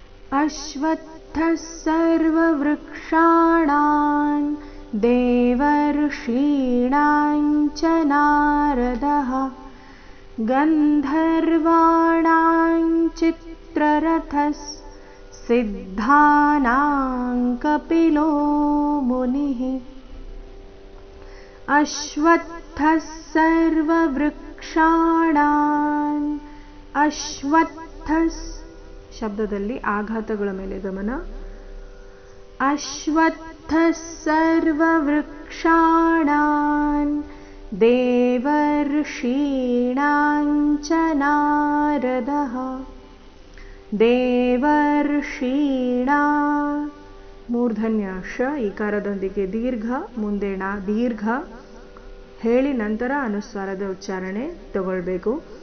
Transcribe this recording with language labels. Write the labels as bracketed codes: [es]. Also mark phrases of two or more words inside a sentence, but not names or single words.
[sa] अश्वत्थः सर्ववृक्षाणां देवर्षीणां च नारदः गन्धर्वाणां चित्ररथः सिद्धानां कपिलो मुनिः। अश्वत्थः सर्ववृक्षाणां अश्वत्थः [kn] ಶಬ್ದದಲ್ಲಿ ಆಘಾತಗಳ ಮೇಲೆ ಗಮನ. [sa] ಅಶ್ವತ್ಥಃ ಸರ್ವವೃಕ್ಷಾಣಾಂ ದೇವರ್ಷೀಣಾಂ ಚ ನಾರದಃ [kn] ದೇವರ್ಷೀಣಾ ಮೂರ್ಧನ್ಯ ಶ ಈಕಾರದೊಂದಿಗೆ ದೀರ್ಘ ಮುಂದೆ ಣ ದೀರ್ಘ ಹೇಳಿ ನಂತರ ಅನುಸ್ವಾರದ ಉಚ್ಚಾರಣೆ ತಗೊಳ್ಬೇಕು.